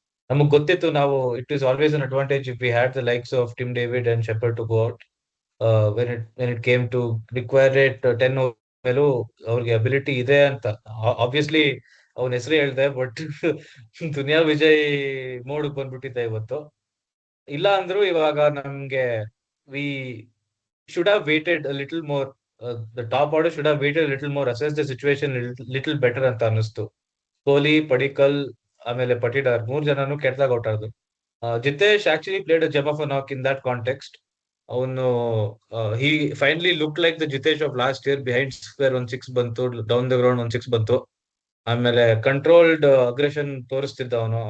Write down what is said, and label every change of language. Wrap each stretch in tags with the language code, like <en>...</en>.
<kn>ನಮಗ್ ಗೊತ್ತಿತ್ತು ನಾವು</kn> <en>It is always an advantage if we had the likes of Tim David and Shepherd to go out. When it came to require it 10</en> <kn>ಮೇಲೂ ಅವ್ರಿಗೆ ability ಇದೆ ಅಂತ. Obviously ಅವನ ಹೆಸರು ಹೇಳ್ದೆ, ಬಟ್ ದುನಿಯಾ ವಿಜಯ್ ಮೋಡ್ ಬಂದ್ಬಿಟ್ಟಿದ್ದೆ ಇವತ್ತು. ಇಲ್ಲ ಅಂದ್ರು ಇವಾಗ ನಮ್ಗೆ</kn> <en>We should have waited a little more. The top order should have waited a little more, assess the situation little better</en> <kn>ಅಂತ ಅನ್ನಿಸ್ತು. ಕೊಹ್ಲಿ, ಪಡಿಕಲ್ ಆಮೇಲೆ ಪಟಿದಾರ್ 3 ಜನನು ಕೆಟ್ಟದಾಗ ಔಟ್ ಆದ್ರು.</kn> <en>Jitesh actually played a gem of a knock in that context. ಅವನು he finally look like the Jitesh of last year.</en> <kn>Behind square 1 6 ಬಂತು, down the ground 1 6 ಬಂತು. ಆಮೇಲೆ ಕಂಟ್ರೋಲ್ಡ್ ಅಗ್ರೆಷನ್ ತೋರಿಸ್ತಿದ್ದ ಅವನು.</kn>